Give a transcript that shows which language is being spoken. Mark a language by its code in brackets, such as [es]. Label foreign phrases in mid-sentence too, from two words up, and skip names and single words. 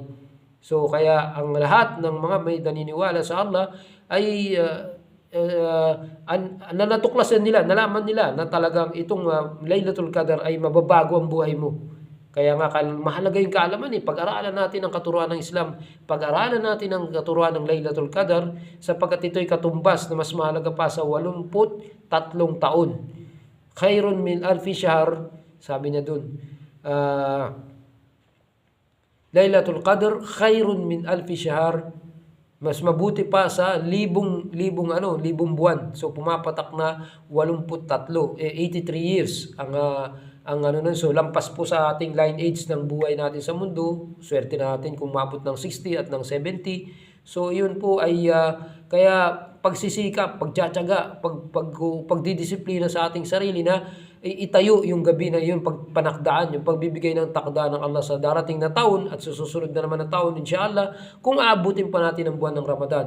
[tl] So kaya ang lahat ng mga may naniniwala sa Allah ay natuklasan nila, nalaman nila na talagang itong Laylatul Qadar ay mababago ang buhay mo. Kaya nga mahalaga yung kaalaman pag-aralan natin ang katuruan ng Islam, pag-aralan natin ang katuruan ng Laylatul Qadar, sapagkat ito'y katumbas na mas mahalaga pa sa 83 taon. [ar] خير من ألف شهر, [tl] sabi niya dun. [ar] ليلة القدر خير من ألف شهر, [tl] mas mabuti pa sa libong buwan. So pumapatak na 83, 83 years ang so lampas po sa ating line age ng buhay natin sa mundo. Swerte natin kung maabot ng 60 at ng 70. So yun po ay kaya pagsisikap, pagtsatsaga, pagdidisiplina sa ating sarili na itayo yung gabi na yun, pagpanakdaan, yung pagbibigay ng takda ng Allah sa darating na taon at susunod na naman na taon, inshallah, kung aabutin pa natin ang buwan ng Ramadan.